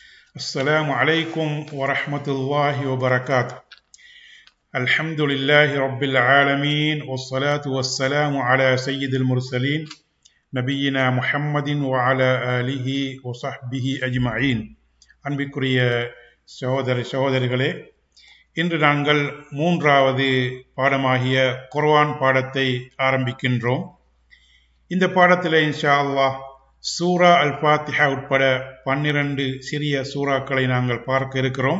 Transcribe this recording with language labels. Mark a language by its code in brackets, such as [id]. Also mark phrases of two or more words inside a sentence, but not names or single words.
[ar] السلام عليكم ورحمة الله وبركاته. الحمد لله رب العالمين والصلاة والسلام على سيد المرسلين نبينا محمد وعلى آله وصحبه أجمعين. [ta] அன்பிற்குரிய சகோதரிகளே, இன்று நாங்கள் மூன்றாவது பாடமாகிய குர்ஆன் பாடத்தை ஆரம்பிக்கின்றோம். இந்த பாடத்தில் [ar] إن شاء الله [ta] சூரா அல் ஃபாத்திஹா உட்பட 12 சிறிய சூறாக்களை நாங்கள் பார்க்க இருக்கிறோம்.